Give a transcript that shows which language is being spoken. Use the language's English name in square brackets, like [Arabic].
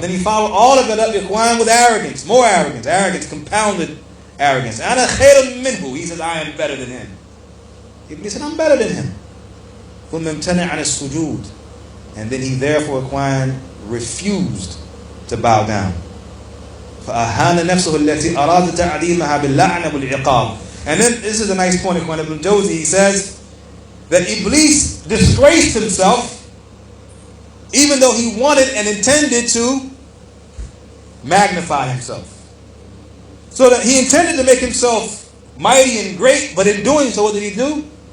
[English] Then he followed all of it up, Ikhwan, with arrogance. More arrogance. Arrogance, compounded arrogance. [Arabic] أنا خير منه. [English] He says, I am better than him. Iblis said, I'm better than him. [Arabic] ثم امتنع عن السجود. [English] And then he therefore, Ikhwan, refused to bow down. [Arabic] فأهان نفسه التي أراد تعظيمها باللعنة والعقاب. [English] And then this is a nice point, Ikhwan, Ibn al-Jawzi, he says that Iblis disgraced himself even though he wanted and intended to magnify himself. So that he intended to make himself mighty and great, but in doing so, what did he do?